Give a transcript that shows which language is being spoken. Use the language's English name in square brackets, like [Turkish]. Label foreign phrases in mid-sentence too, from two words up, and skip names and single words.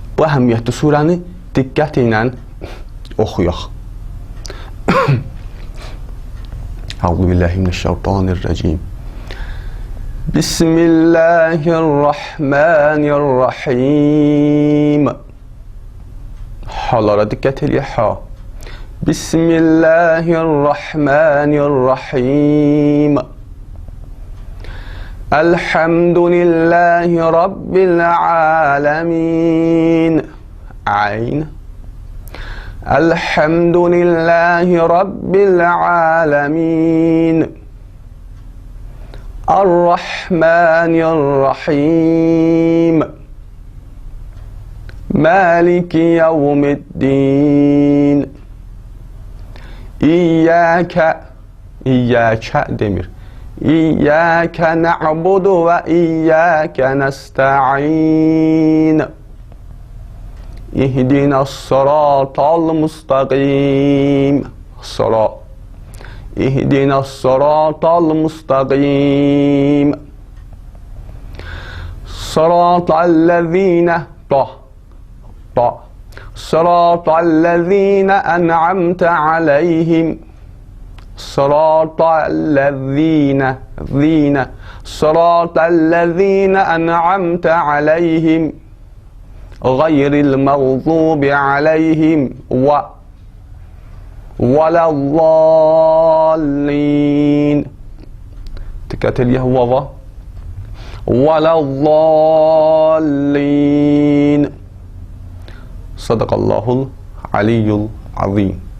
[Azerbaijani] bu əhəmiyyətli surəni diqqət ilə oxuyaq. [Arabic] أعوذ بالله من الشيطان الرجيم. بسم الله الرحمن الرحيم. [Azerbaijani] Halara diqqət eləyək. Ha. [Arabic] بسم الله الرحمن الرحيم. الحمد لله رب العالمين. Ayn. الحمد لله رب العالمين. الرحمن الرحيم. مالك يوم الدين. [Azerbaijani] İyyâke demir. [Arabic] إياك نعبد وإياك نستعين. اهدنا الصراط المستقيم. Sırat. اهدنا الصراط المستقيم. صراط الذين صراط الذين أنعمت عليهم. صراط الذين أنعمت عليهم. غير المغضوب عليهم ولا الضالين. [Azerbaijani] Dikkat eləyək vava. Velezzallin. [Arabic] صدق الله العلي العظيم.